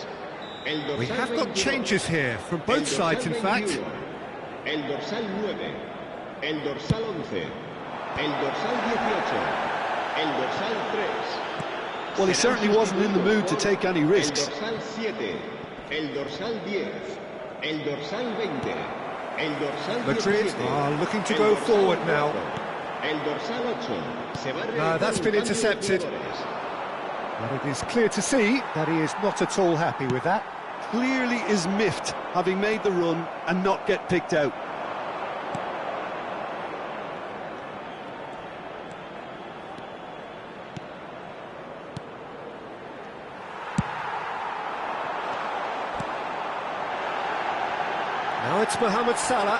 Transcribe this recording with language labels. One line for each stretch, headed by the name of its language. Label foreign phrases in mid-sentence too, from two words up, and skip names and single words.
English: We have got changes here from both sides, in fact.
Spanish: El dorsal 9, el dorsal 11, el dorsal 18, el dorsal 3.
English: Well, he certainly wasn't in the mood to take any risks.
Spanish: El dorsal 7, el dorsal 10, el dorsal 20, el dorsal 17.
English: Madrid are looking to go forward now.
Spanish: El dorsal 8 se va a
English: No,
Spanish: realizar
English: that's
Spanish: un
English: been
Spanish: cambio de
English: intercepted.
Spanish: jugadores.
English: But it is clear to see that he is not at all happy with that. Clearly is miffed, having made the run and not get picked out. Now it's Mohamed Salah.